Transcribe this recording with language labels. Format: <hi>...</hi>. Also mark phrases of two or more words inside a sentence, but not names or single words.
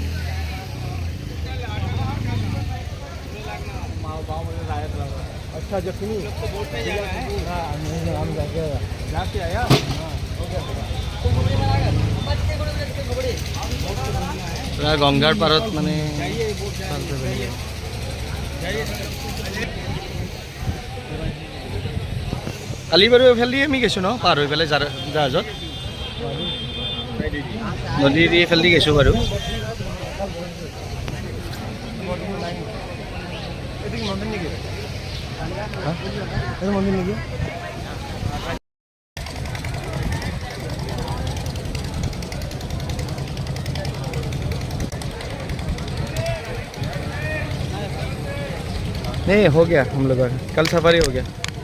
<as>পুৰা গংগাৰ পাৰত মানে কালি বাৰু এইফালে আমি গৈছোঁ ন পাৰ হৈ পেলাই জাহাজত নদী দি এইফালে গৈছোঁ বাৰু মন্দিৰ নেকি</as> <hi>नहीं हो गया हम लोग कल सफारी हो गया</hi>